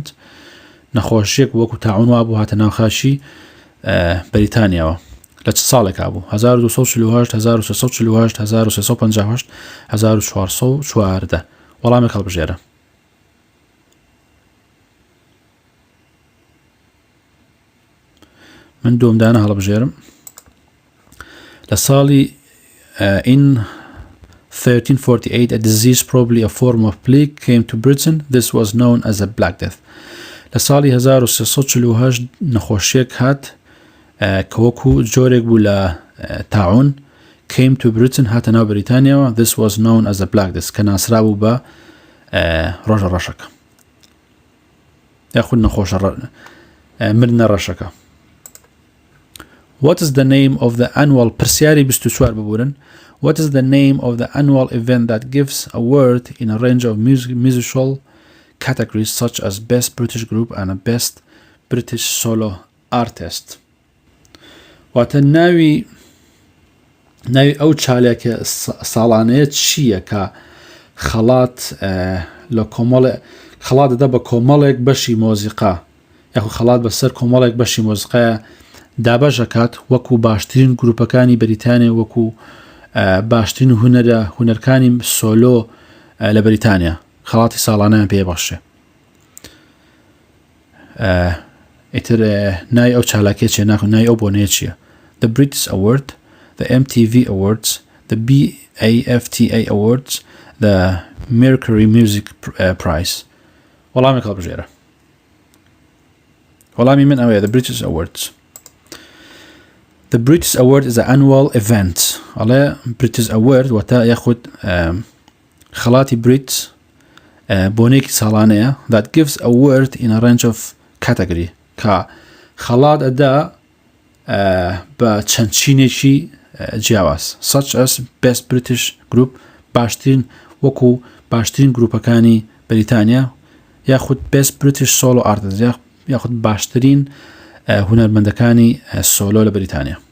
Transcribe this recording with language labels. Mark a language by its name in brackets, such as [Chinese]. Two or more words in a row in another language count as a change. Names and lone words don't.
[Central Kurdish] نەخۆشیێک وەکو تاعون وابوو هاتە ناو خاشی بەریتانیاوە لە چ ساڵێکا بوو 1248 1348 1358 1414 وەڵامێک هەڵبژێرە من دومدانە هەڵبژێرم لە ساڵی [English] in 1348 a disease probably a form of plague came to Britain this was known as a Black Death [Central Kurdish] لە ساڵی 1348 نەخۆشیێک هات کە وەکو جۆرێک بوو لە تاعون [English] came to Britain [Central Kurdish] هاتە ناو بەریتانیاوە. [English] This was known as the Black Death [Central Kurdish] کە ناسرا بوو بە ڕۆژە ڕەشەکە یاخود نەخۆشە مردنە ڕەشەکە. [English] What is the name of the annual [Central Kurdish] پرسیاری 24 ببورن. [English] What is the name of the annual event that gives a award in a range of musical categories such as Best British Group and a Best British Solo Artist. [Central Kurdish] واتە ناوی ئەو چالێکە ساڵانەیە چییە کە خەڵات لە خەڵات دەدا بە کۆمەڵێک بەشی مۆزیقا یاخو خەڵات بەسەر کۆمەڵێک بەشی مۆزیقایە دابەژەکات وەکو باشترین گروپەکانی بەریتانیا وەکو باشترین هونەرکانی سۆلۆ لە بەریتانیا خەڵاتی ساڵانەیان پێبەخشێ. ئیتر نای ئەو چالاکێ چێ ناخۆ نای ئەو بۆنەیە چییە؟ [English] The British Award, the MTV Awards, the BAFTA Awards, the Mercury Music Prize. [Central Kurdish] وەڵامی کەڵبژێرە. وەڵامی من ئەوەیە [English] the British Awards. The British Award is an annual event. [Central Kurdish] ئەڵێ [English] British Award [Central Kurdish] وەتە یاخود خەڵاتی بریت بۆنێکی ساڵانەیە [English] that gives a award in a range of category [Central Kurdish] کە خەڵات ئەدا بە چەندچینێکی جیاواز [English] such as Best British Group [Central Kurdish] باشترین وەکو باشترین گروپەکانی بەریتانیا یاخود [English] Best British Solo Artist [Central Kurdish] یاخود باشترین هونەرمەندەکانی سۆلۆ لە بەریتانیا.